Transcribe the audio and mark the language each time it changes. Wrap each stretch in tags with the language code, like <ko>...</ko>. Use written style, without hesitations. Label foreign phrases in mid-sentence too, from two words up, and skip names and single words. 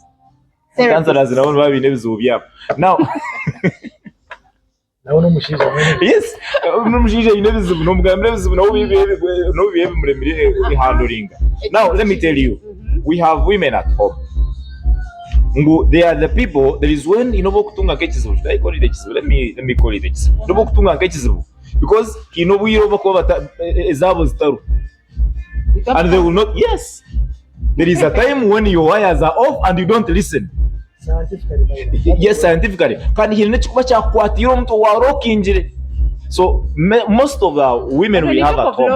<en>Counselors now. Yes, now let me tell you, we have women at home. They are the people. There is when</en> <nyn>kutunga kechizibu.</nyn> <en>Should I call it echizibu? Let me call it echizibu.</en> <nyn>Kutunga kechizibu</nyn> <en>because and they will not. Yes, there is a time when your wires are off and you don't listen. Yes, scientifically. So most of the women we have at home.</en>